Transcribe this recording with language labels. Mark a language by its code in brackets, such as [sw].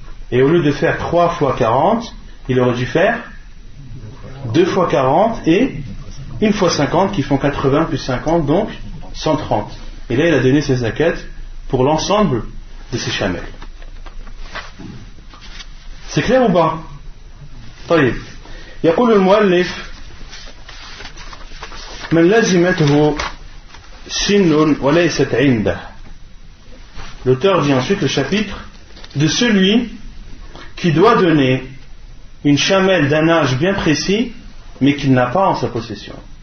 [fr] Et au lieu de faire 3 fois 40, il aurait dû faire 2 fois 40 et 1 fois 50 qui font 80 plus 50, donc 130. Et là il a donné ses zakats pour l'ensemble de ses chamelles. C'est clair ou pas? [ar] طيب يقول المؤلف من لزمته سن وليست عنده. [fr] L'auteur dit ensuite le chapitre de celui qui doit donner une chamelle d'un âge bien précis mais qu'il n'a pas en sa possession.